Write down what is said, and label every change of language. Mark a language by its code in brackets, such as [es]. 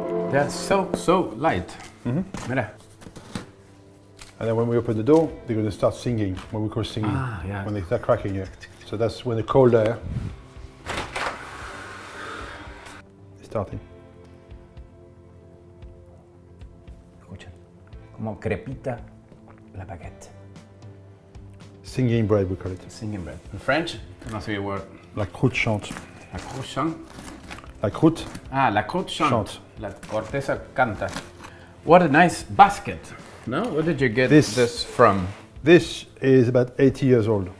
[en] They're so light. Mira. And then when we open the door, they're going to start singing, what we call singing, Yeah. when they start cracking it. So that's when the cold air is starting. [es] Escuchen, como crepita la baguette. [en] Singing bread, we call it. Singing bread. In French, it must be a word. [fr] La croûte chante. La croûte. La croûte. Ah, la croûte chante. Chante. [es] La corteza canta. [en] What a nice basket. No? Where did you get this from? This is about 80 years old.